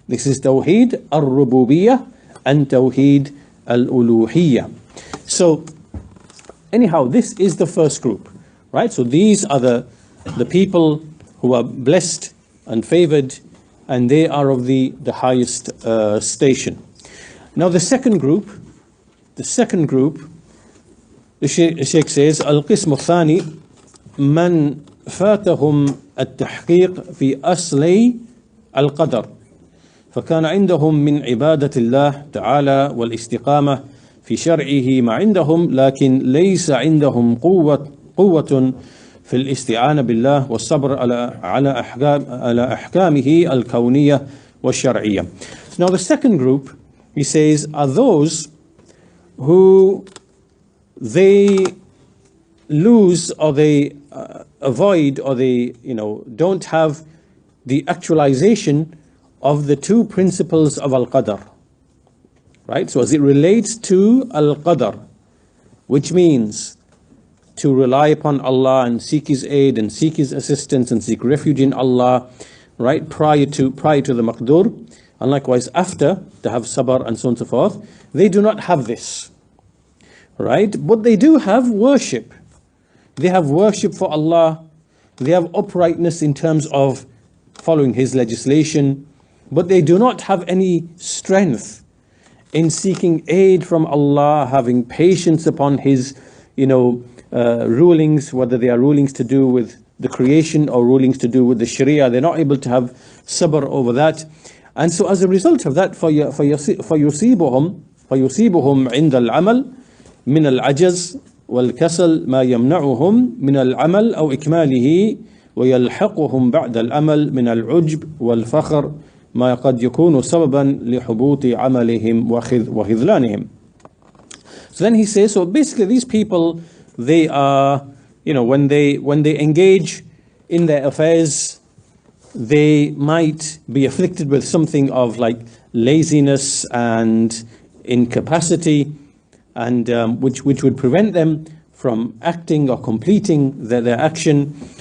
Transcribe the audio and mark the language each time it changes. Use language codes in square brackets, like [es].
[en] This is Tawheed al-Rububiyyah and Tawheed al-Uluhiyyah. So anyhow, this is the first group, right? So these are the people who are blessed and favored, and they are of the highest station. Now the second group, the Shaykh says, [ar] al-qism al-thani man فاتهم التحقيق في أصلي القدر فكان عندهم من عبادة الله تعالى والاستقامة في شرعه ما عندهم لكن ليس عندهم قوة في الاستعانة بالله والصبر على أحكامه الكونية والشرعية. [en] Now the second group, he says, are those who they lose, or they avoid, or they don't have the actualization of the two principles of al-qadr. Right? So as it relates to al-qadr, which means to rely upon Allah and seek His aid and seek His assistance and seek refuge in Allah, right, prior to the maqdur, and likewise after, to have sabr and so on and so forth, they do not have this. Right? But they do have worship. They have worship for Allah. They have uprightness in terms of following His legislation, but they do not have any strength in seeking aid from Allah, having patience upon His, rulings, whether they are rulings to do with the creation or rulings to do with the Sharia. They're not able to have sabr over that. And so as a result of that, [ar] فَيُصِيبُهُمْ عِنْدَ الْعَمَلِ مِنَ الْعَجَزِ وَالْكَسَلِ مَا يَمْنَعُهُمْ مِنَ الْعَمَلِ أَوْ إِكْمَالِهِ وَيَلْحَقُهُمْ بَعْدَ الْأَمَلِ مِنَ الْعُجْبِ وَالْفَخْرِ ما قد يكون سببا لحبوط عملهم وخذلانهم. [en] So then he says, so basically these people, they are, when they engage in their affairs, they might be afflicted with something of like laziness and incapacity, and which would prevent them from acting or completing their action.